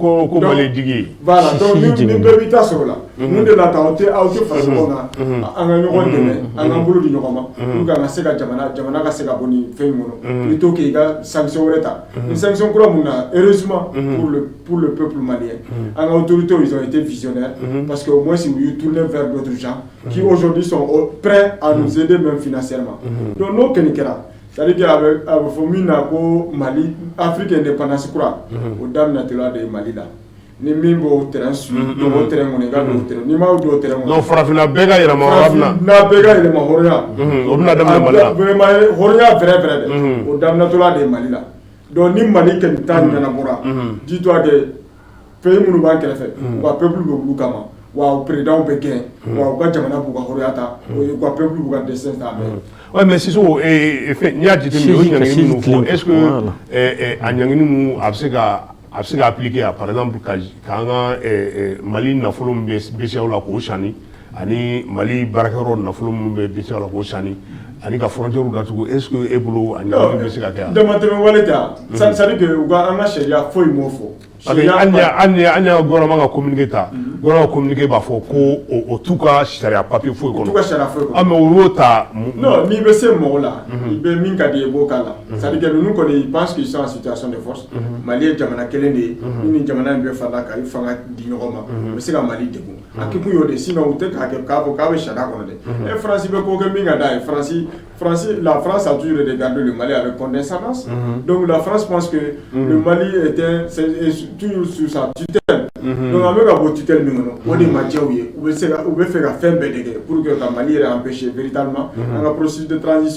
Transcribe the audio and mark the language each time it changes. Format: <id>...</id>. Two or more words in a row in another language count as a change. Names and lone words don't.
<bm>ko Mali digi voilà donc ni bɛɛ b'i ta sɔrɔ la mun de la tan aw tɛ fara ɲɔgɔn kan an ka ɲɔgɔn dɛmɛ an k'an bolo di ɲɔgɔn ma</bm> <fr>pour que</fr> <bm>an ka se ka jamana ka se ka bɔ nin fɛn in kɔnɔ</bm> <fr>plutôt que</fr> <bm>i ka sanction wɛrɛ ta ni sanction kura mun na</bm> <fr>heureusement pour le peuple malien</fr> <bm>an ka autorités</bm> <fr>ils ont été visionnaires parce que au moins ils ont tourné vers d'autres gens qui aujourd'hui sont prêts à nous aider même financièrement</fr> <bm>donc n'o kɔni kɛra</bm> <fr>c'est-à-dire qu'il y avait</fr> <bm>Fomina ko Mali Afrique indépendance kura o daminɛtɔla de Mali la ni min b'o terrain su o terrain kɔni ka don o terrain ni ma don o terrain kɔni non farafinna bɛɛ ka yɛlɛma hɔrɔnya n'a bɛɛ ka yɛlɛma hɔrɔnya o bɛna daminɛ Mali la vraiment hɔrɔnya vrai dɛ o daminɛtɔla de Mali la donc ni Mali kɔni ta ɲɛnabɔra</bm> <fr>dis-toi que</fr> <bm>pays minnu b'an kɛrɛfɛ u ka peuple bɛ wuli kama wa président bɛ gɛn wa u ka jamana b'u ka hɔrɔnya ta u ka peuple b'u ka destin ta ouais mais Sissoko n'i y'a jateminɛ o ɲangini ninnu fɔ</bm> <fr>est-ce que</fr> <bm>a ɲangini ninnu a bɛ se ka appliquer</bm> <fr>par exemple</fr> <bm>k'an ka Mali nafolo min bɛ BCEAO la k'o sani ani Mali baarakɛyɔrɔ nafolo minnu bɛ BCEAO la k'o sani ani ka frontière datugu</bm> <fr>est-ce que</fr> <bm>e bolo a ɲangini bɛ se ka kɛ yan. damatɛmɛ wale tɛ yan</bm> <fr>c'est à dire que</fr> <bm>u ka an ka sariya foyi m'o fɔ. An y'a gouvernement ka communiqué ta gouvernement ka communiqué b'a fɔ ko o t'u ka sariya papier foyi kɔnɔ. O t'u ka sariya foyi kɔnɔ. mais u y'o ta. non n'i bɛ se mɔgɔ la i bɛ min ka di i b'o k'a la</bm> <fr>c'est à dire que</fr> <bm>ninnu kɔni</bm> <fr>ils pensent qu'ils sont en situation de force</fr> <bm>Mali ye jamana kelen de ye ni jamana in bɛɛ farala ka i fanga di ɲɔgɔn ma u bɛ se ka Mali degun a kɛ kun y'o de sinon u tɛ k'a fɔ k'a bɛ sariya kɔnɔ dɛ France bɛ ko kɛ min ka d'a ye</bm> <fr>la France a toujours regardé le Mali avec condescendance. Donc la France pense que le Mali était toujours sous sa tutelle. Donc avec la tutelle, on est majeure, on veut faire la fin pour que le Mali ait empêché véritablement un processus de transition.</fr>